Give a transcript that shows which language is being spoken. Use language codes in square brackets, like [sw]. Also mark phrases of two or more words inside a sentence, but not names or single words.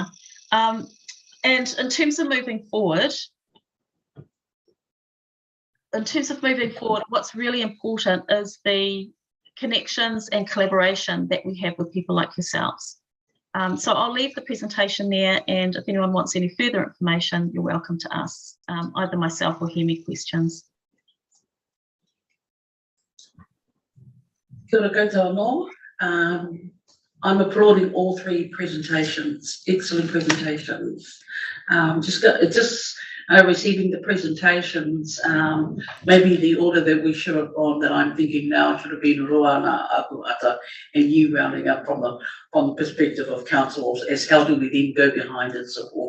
[en] And in terms of moving forward, what's really important is the connections and collaboration that we have with people like yourselves. So I'll leave the presentation there, and if anyone wants any further information, you're welcome to ask either myself or Hemi questions. [mi] Kia ora koutou anō. [en] I'm applauding all three presentations, excellent presentations. Receiving the presentations, maybe the order that we should have gone, that I'm thinking now should have been Ruana, Akuata, and you rounding up from the perspective of council as how do we then go behind and support.